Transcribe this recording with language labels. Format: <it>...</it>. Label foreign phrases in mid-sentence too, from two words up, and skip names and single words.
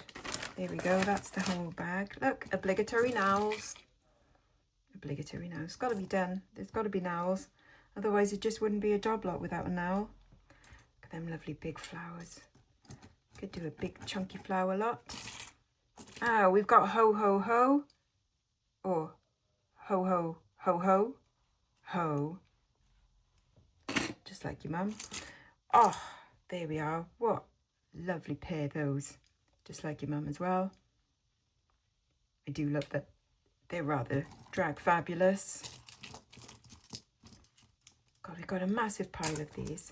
<en>There we go, that's the whole bag. Look, obligatory nowels. Obligatory nowels. It's got to be done. There's got to be nowels. Otherwise it just wouldn't be a job lot without a nowel. Look at them lovely big flowers. Could do a big chunky flower lot. Ah, we've got ho ho ho. Or ho ho ho ho. Ho. Just like your mum. Oh, there we are. What lovely pair those. Just like your mum as well. I do love that they're rather drag fabulous. God, we've got a massive pile of these.</en>